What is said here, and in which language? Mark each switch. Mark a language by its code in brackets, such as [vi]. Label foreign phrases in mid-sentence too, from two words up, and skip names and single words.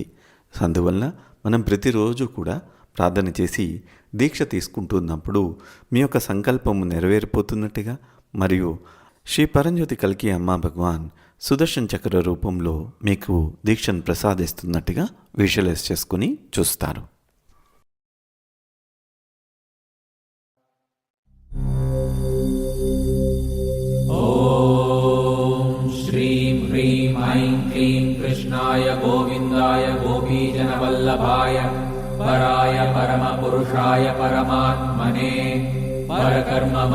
[te] అందువల్ల మనం ప్రతిరోజు కూడా ప్రార్థన చేసి దీక్ష తీసుకుంటున్నప్పుడు మీ యొక్క సంకల్పము నెరవేరిపోతున్నట్టుగా మరియు శ్రీ పరంజ్యోతి కల్కి అమ్మ భగవాన్ సుదర్శన్ చక్ర రూపంలో మీకు దీక్షను ప్రసాదిస్తున్నట్టుగా విజువలైజ్ చేసుకుని చూస్తారు. [sa] श्रीं ह्रीं ऐं क्लीं कृष्णाय गोविन्दाय गोपीजनवल्लभाय पराय परमपुरुषाय परमात्मने परकर्म